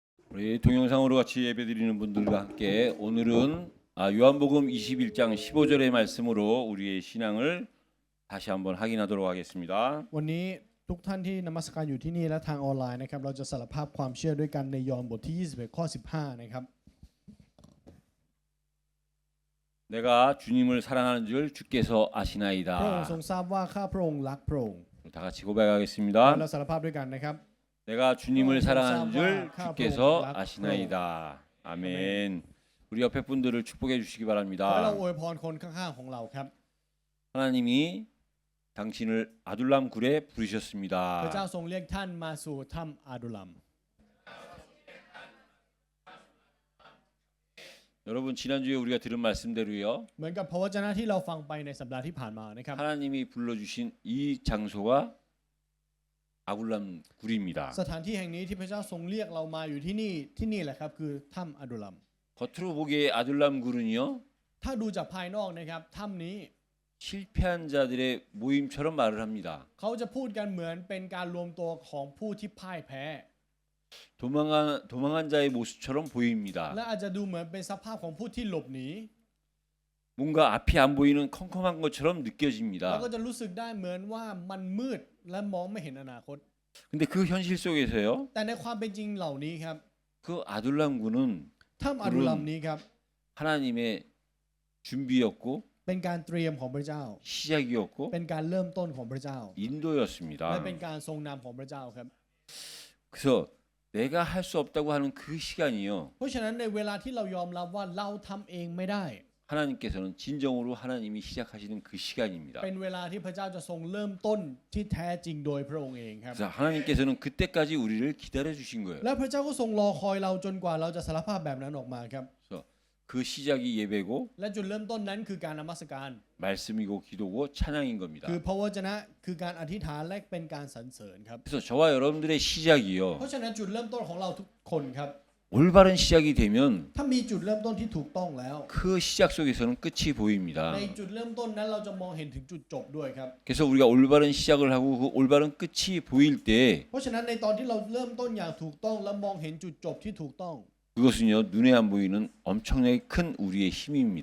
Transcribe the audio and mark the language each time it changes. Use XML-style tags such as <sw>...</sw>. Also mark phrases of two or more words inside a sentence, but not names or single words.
<ko>우리 동영상으로 같이 예배드리는 분들과 함께 오늘은 요한복음 21장 15절의 말씀으로 우리의 신앙을 다시 한번 확인하도록 하겠습니다.</ko> <th>วันนี้ทุกท่านที่นมัสการอยู่ที่นี่และทางออนไลน์นะครับเราจะสารภาพความเชื่อด้วยกันในยอห์นบทที่21ข้อ15นะครับ</th> <ko>내가 주님을 사랑하는 줄 주께서</ko> <th>พระองค์</th> <ko>아시나이다.</ko> <th>ทรงทราบว่าข้าพระองค์รักพระองค์</th> <ko>다 같이 고백하겠습니다.</ko> <th>เราสารภาพด้วยกันนะครับ</th> <ko>내가 주님을 사랑하는 줄 주께서 락 아시나이다. 아멘. 우리 옆에 분들을 축복해 주시기</ko> <th>ขอให้เรา</th> <ko>바랍니다.</ko> <th>อวยพรคนข้างๆของเราครับ</th> <ko>하나님이 당신을 아둘람 굴에</ko> <th>พระเจ้า</th> <ko>부르셨습니다.</ko> <th>ทรงเรียกท่านมาสู่ถ้ำอาดุลัม</th> <ko>여러분 지난주에 우리가 들은 말씀대로요.</ko> <th>เหมือนกับพระวจนะที่เราฟังไปในสัปดาห์ที่ผ่านมานะครับ</th> <ko>하나님이 불러주신 이 장소가 아둘람 굴입니다.</ko> <th>สถานที่แห่งนี้ที่พระเจ้าทรงเรียกเรามาอยู่ที่นี่แหละครับคือถ้ำอาดุลัม</th> <ko>겉으로 보기에 아둘람 굴은요.</ko> <th>ถ้าดูจากภายนอกนะครับถ้ำนี้</th> <ko>실패한 자들의 모임처럼 말을 합니다.</ko> <th>เขาจะพูดกันเหมือนเป็นการรวมตัวของผู้ที่พ่ายแพ้</th> <ko>도망한 자의 모습처럼 보입니다.</ko> <th>และอาจจะดูเหมือนเป็นสภาพของผู้ที่หลบหนี</th> <ko>뭔가 앞이 안 보이는 컴컴한 것처럼</ko> <th>เรา</th> <ko>느껴집니다.</ko> <th>ก็จะรู้สึกได้เหมือนว่ามันมืดและมองไม่เห็นอนาคต</th> <ko>근데 그 현실 속에서요.</ko> <th>แต่ในความเป็นจริงเหล่านี้ครับ</th> <ko>그 아둘람 굴은</ko> <th>ถ้ำอาดุลัมนี้ครับ</th> <ko>하나님의 준비였고</ko> <th>เป็นการเตรียมของพระเจ้า</th> <ko>시작이었고</ko> <th>เป็นการเริ่มต้นของพระเจ้า</th> <ko>인도였습니다.</ko> <th>และเป็นการทรงนำของพระเจ้าครับ</th> <ko>그래서 내가 할 수 없다고 하는 그 시간이요.</ko> <th>เพราะฉะนั้นในเวลาที่เรายอมรับว่าเราทำเองไม่ได้</th> <ko>하나님께서는 진정으로 하나님이 시작하시는 그 시간입니다.</ko> <th>เป็นเวลาที่พระเจ้าจะทรงเริ่มต้นที่แท้จริงโดยพระองค์เองครับ</th> <ko>그래서 하나님께서는 그때까지 우리를 기다려 주신 거예요.</ko> <th>และพระเจ้าก็ทรงรอคอยเราจนกว่าเราจะสารภาพแบบนั้นออกมาครับ</th> <ko>그래서 그 시작이 예배고</ko> <th>และจุดเริ่มต้นนั้นคือการนมัสการ</th> <ko>말씀이고 기도고 찬양인 겁니다.</ko> <th>คือพระวจนะคือการอธิษฐานและเป็นการสรรเสริญครับ</th> <ko>그래서 저와 여러분들의 시작이요.</ko> <th>เพราะฉะนั้นจุดเริ่มต้นของเราทุกคนครับ</th> <ko>올바른 시작이 되면</ko> <th>ถ้ามีจุดเริ่มต้นที่ถูกต้องแล้ว</th> <ko>그 시작 속에서는 끝이 보입니다.</ko> <th>ในจุดเริ่มต้นนั้นเราจะมองเห็นถึงจุดจบด้วยครับ</th> <ko>그래서 우리가 올바른 시작을 하고 그 올바른 끝이 보일 때</ko> <th>เพราะฉะนั้นในตอนที่เราเริ่มต้นอย่างถูกต้องและมองเห็นจุดจบที่ถูกต้อง</th> <ko>그것은요 눈에 안 보이는 엄청나게 큰 우리의 힘입니다.</ko>